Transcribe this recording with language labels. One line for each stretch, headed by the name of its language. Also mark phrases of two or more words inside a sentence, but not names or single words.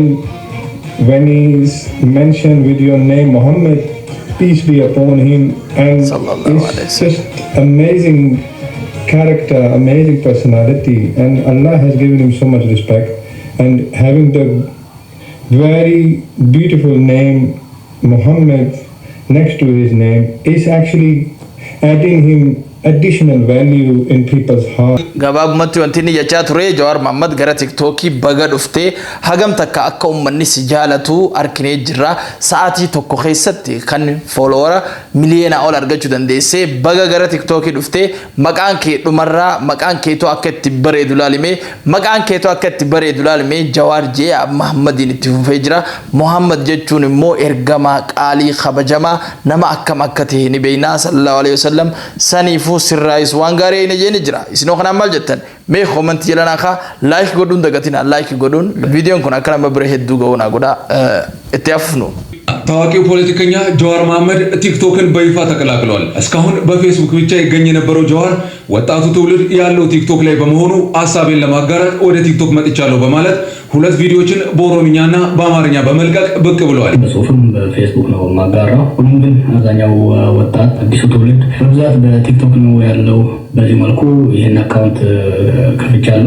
English: When he's mentioned with your name Muhammad, peace be upon him, and it's just amazing character, amazing personality, and Allah has given him so much respect. And having the very beautiful name Muhammad next to his name is actually adding him additional value in people's heart.
Oromo: Gabab matu antini jachaa ture Jawar Mohammed gara TikTokii baga dhufte hagam takka akka ummanni si jaalatu arkinee jirra sa'aatii tokko keessatti kan followera miliyoona ol argachuu dandeesse baga gara TikTokii dhufte maqaan kee dhumarraa maqaan keetu akka itti bareedu laalime Jawar jee Mohammedin itti fufee jira. Mohammed jechuun immoo ergamaa qaalii kabajamaa nama akkam akka ta'e ni beekna
Arabic: صلى الله عليه وسلم
Oromo: saniif sirraayis waan gaarii ina jeeni jira isinoo kana maal jettan mee comment jedhana ka like godhuun dagatina like godhuun viidiyoon kun akka nama bira hedduu ga'uuna godha itti afufnu.
Amharic: ታዋቂው ፖለቲከኛ ጀዋር መሐመድ ቲክቶክን በይፋ ተቀላቅሏል። እስካሁን በፌስቡክ ብቻ ይገኝ የነበረው ጀዋር ወጣቱ ትውልድ ያለው ቲክቶክ ላይ በመሆኑ ሐሳቤን ለማጋራት ወደ ቲክቶክ መጥቻለሁ በማለት ሁለት ቪዲዮዎችን በኦሮምኛና በአማርኛ በመልቀቅ ብቅ ብለዋል። በጽሁፍም በፌስቡክ ነው ማጋራው። ሁሉም ግን አብዛኛው ወጣት አዲሱ ትውልድ በብዛት በቲክቶክ ነው ያለው። በዚህ መልኩ ይሄን አካውንት ከፍቻለሁ።